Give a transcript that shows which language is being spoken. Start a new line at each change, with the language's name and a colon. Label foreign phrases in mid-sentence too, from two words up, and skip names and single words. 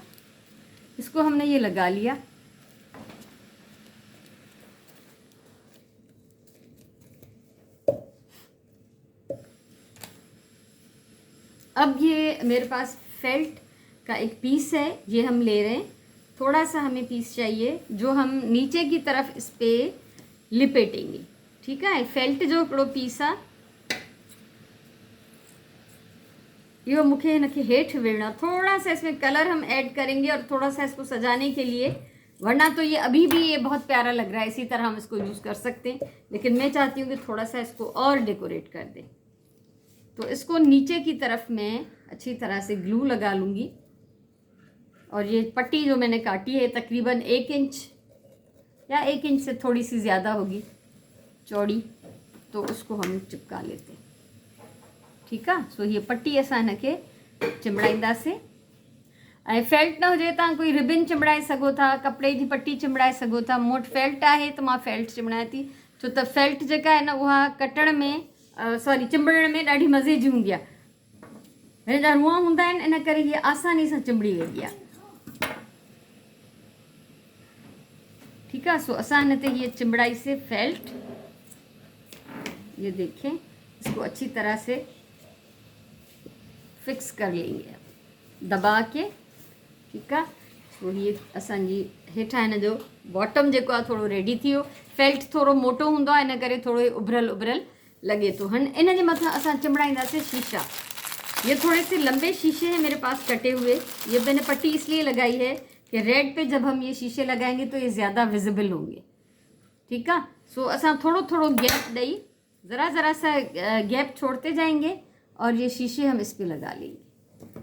Hindi: इसको हमने ये लगा लिया। अब ये मेरे पास फेल्ट का एक पीस है, ये हम ले रहे हैं। थोड़ा सा हमें पीस चाहिए जो हम नीचे की तरफ इस पर लिपेटेंगे। ठीक है,
Sindhi: फेल्ट जो हिकिड़ो पीस आहे इहो मूंखे हिनखे हेठि विझणो।
Hindi: थोड़ा सा इसमें कलर हम ऐड करेंगे और थोड़ा सा इसको सजाने के लिए, वरना तो ये अभी भी ये बहुत प्यारा लग रहा है, इसी तरह हम इसको यूज़ कर सकते हैं, लेकिन मैं चाहती हूँ कि थोड़ा सा इसको और डेकोरेट कर दें। तो इसको नीचे की तरफ मैं अच्छी तरह से ग्लू लगा लूँगी और ये पट्टी जो मैंने काटी है तकरीबन 1 इंच या 1 इंच से थोड़ी सी ज़्यादा होगी चौड़ी, तो उसको हम चिपका लेते हैं। ठीक है,
Sindhi: सो ये पट्टी असां हिनखे चिंबड़ाईंदासीं। ऐं फेल्ट न हुजे तव्हां कोई रिबिन चिंबड़ाए सघो था, कपिड़े जी पट्टी चिंबड़ाए सघो था। मूं वटि फेल्ट आहे त मां फेल्ट चिंबड़ायां थी, छो त फेल्ट जेका आहे न उहा कटण में चिंबड़ण में ॾाढी मज़े जी हूंदी आहे। हिन जा रूआ हूंदा आहिनि, इन करे हीअ आसानी सां चिंबड़ी वेंदी आहे।
Hindi: ठीक है,
Sindhi: सो असां हिन ते हीअ चिंबड़ाईसीं फेल्ट।
Hindi: ये देखें, इसको अच्छी तरह से फिक्स कर लेंगे दबा के। ठीक है,
Sindhi: सो ये असांजी हेठां हिन जो बॉटम जेको आहे थोरो रेडी थी वियो। फेल्ट थोरो मोटो हूंदो आहे, इन करे थोरो उभरियल उभरियल लगे तो। इन जे मथां असां चिंबड़ाईंदासीं शीशा।
Hindi: ये थोड़े से लंबे शीशे हैं मेरे पास कटे हुए। ये मैंने पट्टी इसलिए लगाई है कि रेड पे जब हम ये शीशे लगाएंगे तो ये ज़्यादा विजिबल होंगे। ठीक है,
Sindhi: सो असां थोड़ो थोड़ो गैप ॾेई
Hindi: ज़रा ज़रा सा गैप छोड़ते जाएंगे और ये शीशे हम इस पर लगा लेंगे।